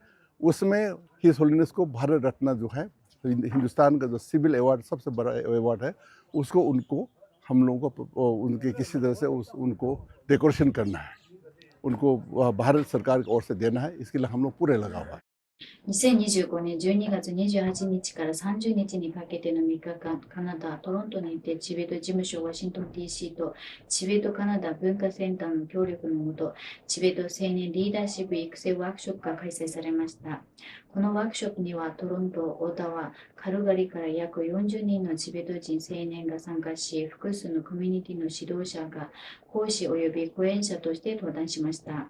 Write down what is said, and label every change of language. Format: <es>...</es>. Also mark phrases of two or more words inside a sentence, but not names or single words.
<hi>उसमें</hi> <en>His Holiness</en> <hi>को भारत रत्न जो है, हिंदुस्तान का जो</hi> <en>civil award</en> <hi>सबसे बड़ा अवार्ड है, उसको उनको हम लोगों को उनके किसी तरह से उनको डेकोरेशन करना है, उनको भारत सरकार की ओर से देना है। इसके लिए हम लोग पूरे लगा हुआ है।</hi> <ja>2025 年12月28日から30日にかけての3日間、カナダ・トロントにてチベット事務所ワシントン DC とチベットカナダ文化センターの協力のもと、チベット青年リーダーシップ育成ワークショップが開催されました。このワークショップにはトロント、オタワ、カルガリから約40人のチベット人青年が参加し、複数のコミュニティの指導者が講師及び講演者として登壇しました。</ja>